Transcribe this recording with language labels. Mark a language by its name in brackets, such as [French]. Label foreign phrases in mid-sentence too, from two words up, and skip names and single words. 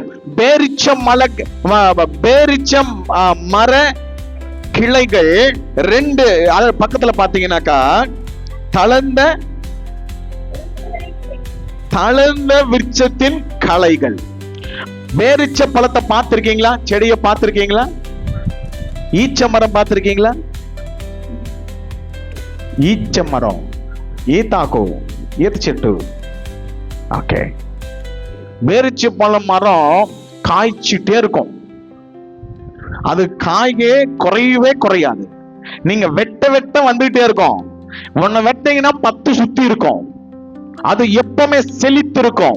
[Tamil] பேரிச்சம் மர கிளைகள் 2 பக்கத்துல பாத்தீங்கன்னாக்கா தளர்ந்த விருட்சத்தின் களைகள். பேரிச்ச பழத்தை பார்த்திருக்கீங்களா? செடியை பார்த்திருக்கீங்களா? ஈச்ச மரம் பார்த்திருக்கீங்களா? [Telugu] ఈచ మరం, ఈతాకు, ఈత చెట్టు. ఓకే, [Tamil] பேரிச்ச பழம் மரம் காய்ச்சிட்டே இருக்கும். அது காயே குறையவே குறையாது. நீங்க வெட்ட வந்துகிட்டே இருக்கும். ஒன்ன வெட்டீங்கன்னா 10 சுத்தி இருக்கும். அது எப்பவுமே செழித்து இருக்கும்.